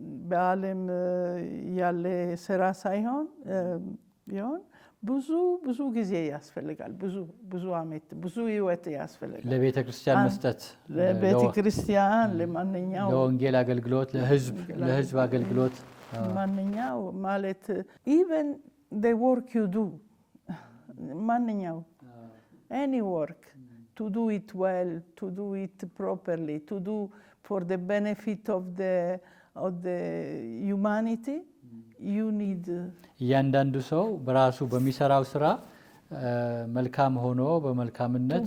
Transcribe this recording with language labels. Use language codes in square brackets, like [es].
[am] በዓለም ያለ ስራ ሳይሆን ቢሆን ብዙ ጊዜ ያስፈልጋል። ብዙ ዓመት ብዙ ህይወት ያስፈልጋል ለቤተ ክርስቲያን መስጠት፣ ለቤተ ክርስቲያን ለማንኛው ለወንጌል አገልግሎት፣ ለህዝብ አገልግሎት ማንኛው ማለት [en] even the work you do [am] ማንኛው [en] any work to do it well, to do it properly, to do for the benefit of the humanity. You need [am] እያንዳንዱ ሰው በራሱ በሚሰራው ስራ መልካም ሆኖ በመልካምነት